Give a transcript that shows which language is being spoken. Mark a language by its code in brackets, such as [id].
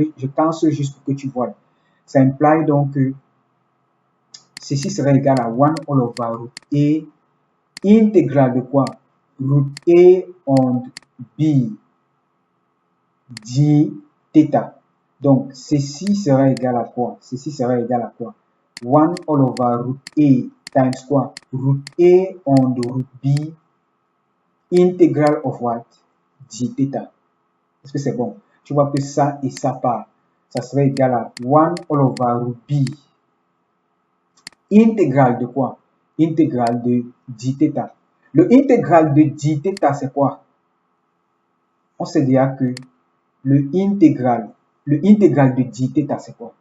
[fr] Je cancelle juste pour que tu vois. Ça implique donc que ceci serait égal à [en] 1 all over root A [fr] intégral de quoi? [en] Root A on B d θ. [fr] Donc, ceci sera égal à quoi? Ceci sera égal à quoi? [en] 1 all over root A times [fr] quoi? [en] Root A on root B integral of what? [fr] d θ. Est-ce que c'est bon? Tu vois que ça et ça part. Ça serait égal à [en] 1 all over root B [fr] intégral de quoi? Intégral de d θ. Le intégral de d θ, c'est quoi? On sait déjà que le intégral de d θ, c'est quoi?